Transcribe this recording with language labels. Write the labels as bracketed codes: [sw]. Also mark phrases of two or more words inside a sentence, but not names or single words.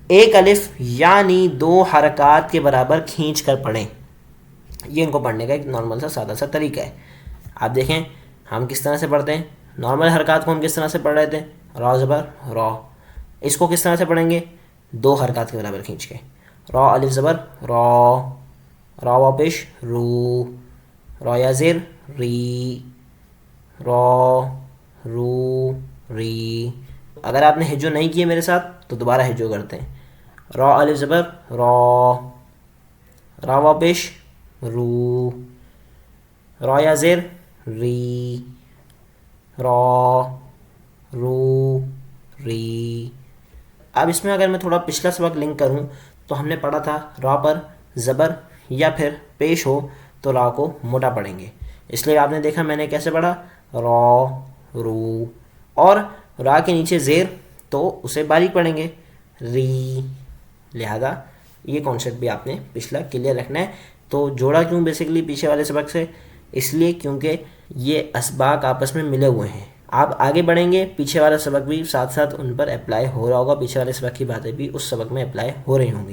[ur] ایک الف یعنی 2 حرکات کے برابر کھینچ کر پڑھیں. یہ ان کو پڑھنے کا ایک نارمل سا سادہ سا طریقہ ہے. آپ دیکھیں ہم کس طرح سے پڑھتے ہیں. نارمل حرکات کو ہم کس طرح سے پڑھ رہے تھے, را زبر را. اس کو کس طرح سے پڑھیں گے, 2 حرکات کے برابر کھینچ کے. را الف زبر را, را واو پیش رو, را یا زیر ری, را رو ری. اگر آپ نے ہجو نہیں کیے میرے ساتھ تو دوبارہ ہجو کرتے ہیں. را الف زبر را, را واو پیش رو, را یا زیر ری, را رو ری. اب اس میں اگر میں تھوڑا پچھلا سبق لنک کروں تو ہم نے پڑھا تھا را پر زبر یا پھر پیش ہو تو را کو موٹا پڑھیں گے. اس لیے آپ نے دیکھا میں نے کیسے پڑھا, را رو, اور را کے نیچے زیر تو اسے باریک پڑھیں گے ری. لہذا یہ کانسیپٹ بھی آپ نے پچھلا کلیئر رکھنا ہے. تو جوڑا کیوں بیسیکلی پیچھے والے سبق سے, اس لیے کیونکہ یہ اسباق آپس میں ملے ہوئے ہیں. آپ آگے بڑھیں گے پیچھے والا سبق بھی ساتھ ساتھ ان پر اپلائی ہو رہا ہوگا, پیچھے والے سبق کی باتیں بھی اس سبق میں اپلائی ہو رہی ہوں گی.